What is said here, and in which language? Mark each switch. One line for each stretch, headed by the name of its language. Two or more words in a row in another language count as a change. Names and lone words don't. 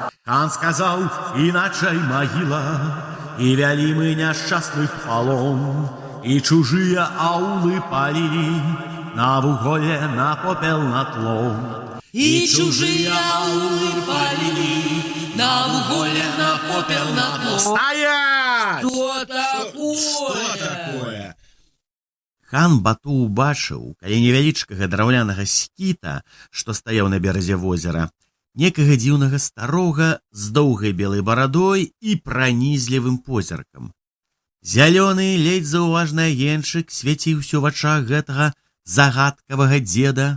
Belarusian: Хан сказаў, іначай магіла, і вялі мы няшчасных палон, і чужыя аулы палілі, на вуголле, на попел, на тло. І чужыя аулы палілі, на вуголле, на попел, на тло.
Russian: Стоять! Что такое?
Belarusian: Хан Бату убачыў, каля невялічкага драўлянага скіта, што стаяў на беразе возера, некага дзіўнага старога з доўгай белай барадой і пранізлівым позіркам. Зялёны, ледзь заўважны агеньчык свяціўся ў вачах гэтага загадкавага дзеда.